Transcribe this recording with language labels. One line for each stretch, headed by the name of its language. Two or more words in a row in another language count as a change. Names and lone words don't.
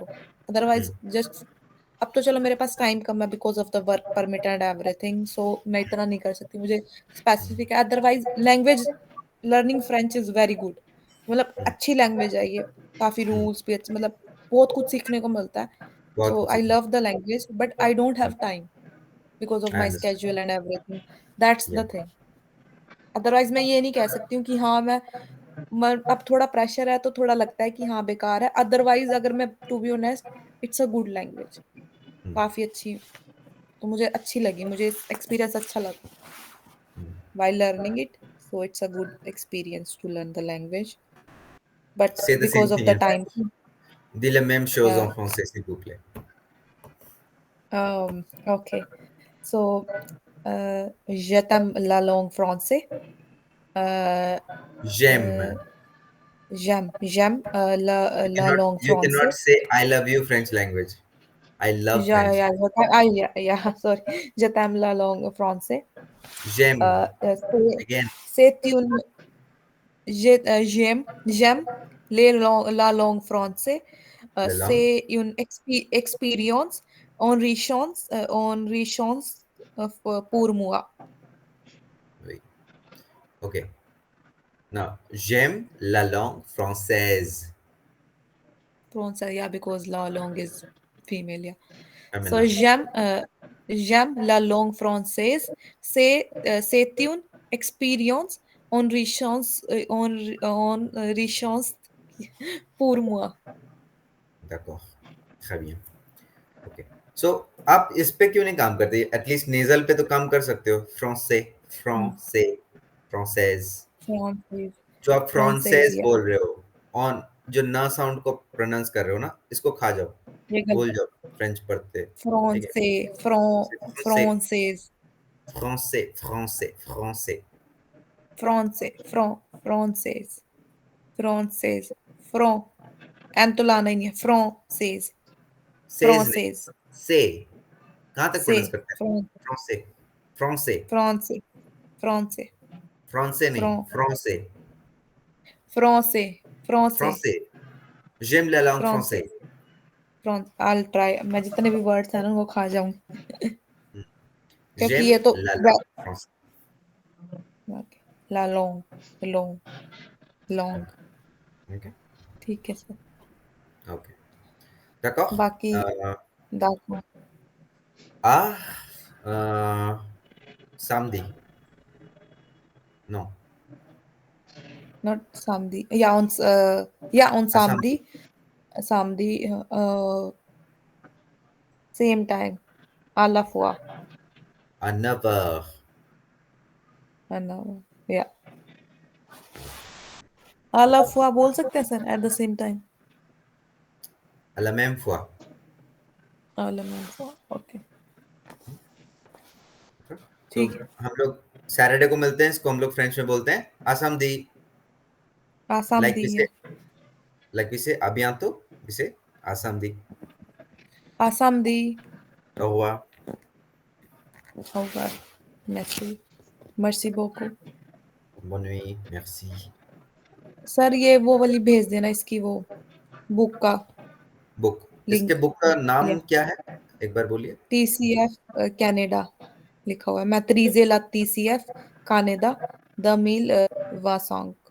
Hindi: अदरवाइज जस्ट, अब तो चलो मेरे पास टाइम कम है
English: because of the work permit and everything,
Hindi: सो मैं इतना नहीं कर सकती, मुझे स्पेसिफिक है।
English: Otherwise language learning French is very good,
Hindi: मतलब अच्छी लैंग्वेज है ये। काफी रूल्स भी अच्छे, मतलब बहुत कुछ सीखने को मिलता है। बहुत
English: सो
Hindi: कुछ
English: आई
Hindi: सीखने
English: love the language but I don't have time because of आई माई अंडरस्टैंड। schedule and everything. दैट्स या the thing.
Hindi: अदरवाइज मैं ये नहीं कह सकती हूँ कि हाँ अब थोड़ा प्रेशर है तो थोड़ा लगता है कि हाँ बेकार है।
English: अदरवाइज
Hindi: अगर मैं
English: to be honest, it's a good language,
Hindi: काफी अच्छी। तो मुझे अच्छी लगी, मुझे एक्सपीरियंस अच्छा लगा
English: while learning it, so it's a good experience to learn the language, but say the same because of थिंग the इन time. फ्रेंच,
French: dis les mêmes choses uh, en français s'il vous plaît.
English: okay, so
French: je t'aime la langue française. euh, J'aime. euh, j'aime la langue
English: You cannot
French: française.
English: say I love you French language. I love Yeah, French. yeah, yeah, sorry.
French: Je t'aime la langue française. J'aime. C'est
English: Again,
French: c'est une j'aime la langue française. la langue. C'est une expérience enrichissante pour moi. Oui. Okay. Now, j'aime la langue française. Français,
English: yeah, because
French: la langue
English: is female, yeah. So Feminine.
French: j'aime la langue française. C'est une expérience enrichissante pour moi. D'accord. Très bien.
Hindi: ओके। सो आप इस पे क्यों नहीं काम करते? एटलीस्ट नेजल पे तो काम कर सकते हो।
French: फ्रांसे, Hmm. français, française. Française,
Hindi: जो आप
French: française, फ्रांसेज
English: yeah.
Hindi: बोल रहे हो, ऑन जो न साउंड को प्रोनाउंस कर रहे हो ना, इसको खा जाओ, ये भूल गलत है। जाओ फ्रेंच पढ़ते, ठीक है?
French: Français, फ्रांसे, française, français, français, français, française, française, fran,
Hindi: एम तो लाना ही नहीं है, française, सेज नहीं,
French: française,
Hindi: से, कहाँ तक से, प्रोनाउंस करते हैं?
French: fran, français, français, français, français,
Hindi: फ्रांसे नहीं,
French: fran, फ्रांसे, français, français, फ्रांसे। j'aime la langue français, française.
English: I'll try,
Hindi: मैं जितने भी वर्ड्स हैं ना वो खा जाऊंगी। क्योंकि
French: j'aime
Hindi: ये तो
French: la langue française. ok, la langue, langue, langue.
English: Ok,
Hindi: ठीक है सर।
French: ok. D'accord.
Hindi: बाकी दाखो,
French: À samedi. Non,
English: नॉट सामदी, या ऑन
French: à सामदी, samedi. सामदी,
English: same time,
French: à la fois, À 9 heures.
Hindi: है ना, या
French: à la fois
Hindi: बोल सकते हैं सर
English: at the same time.
French: À la même fois. à la même fois, ओके,
Hindi: तो ठीक है। हम लोग सैटरडे को मिलते हैं, इसको हम लोग फ्रेंच में बोलते हैं आसामदी।
French: आसाम
English: लाइक
French: दी विसे
Hindi: है,
French: लाइक विसे अबियांतो विसे आसामदी। आसाम दी ओवा होगा, merci, merci beaucoup. bonne nuit, merci.
Hindi: सर ये वो वाली भेज देना, इसकी वो बुक का बुक, इसके लिंक। बुक का या नाम क्या है? एक बार बोलिए। TCF कनाडा लिखा हुआ है, मैत्रीजे TCF कनाडा, द मील वासोंग।